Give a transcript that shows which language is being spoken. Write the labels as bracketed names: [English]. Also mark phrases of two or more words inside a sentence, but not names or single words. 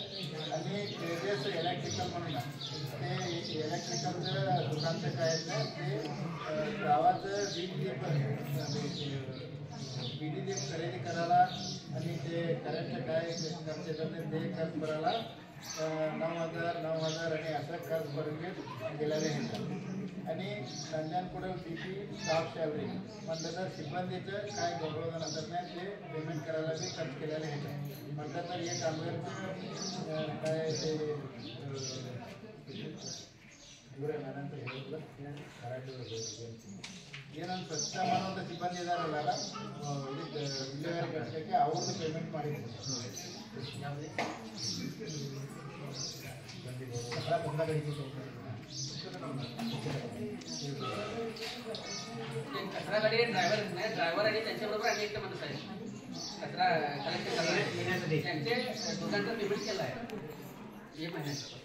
[Marathi] आणि ट्रेडर्स इलेक्ट्रिकल म्हणून ते इलेक्ट्रिकलचं दुकानचं काय आहे ना ते गावाचं बीडी खरेदी करायला आणि ते करंटचं काय खर्च येतात ते खर्च करायला 9,000 आणि असं खर्च भरून गेलेले येतात. आणि संजनकुडल बीपी स्टाफ सॅलरी म्हटलं तर सिब्बंदीचं काय गौरवधन असत नाही ते पेमेंट करायला बी खर्च केलेले येतात. म्हटलं तर हे कामगारचं काय ते [Kannada] ಏನಂತ ಸ್ವಚ್ಛ ಮಾಡುವಂಥ ಸಿಬ್ಬಂದಿ ಇದಾರಲ್ಲ ವಿಲೇವಾರಿ ಘಟಕಕ್ಕೆ ಅವ್ರದ್ದು ಪೇಮೆಂಟ್ ಮಾಡಿದ್ರು. [Marathi] कचरा गाडी ड्रायव्हर आणि त्यांच्याबरोबर आणि एक माणूस आहे कचरा कलेक्ट करण्यासाठी त्यांचे दोघांचं पेमेंट केलं आहे 1 महिन्याचं.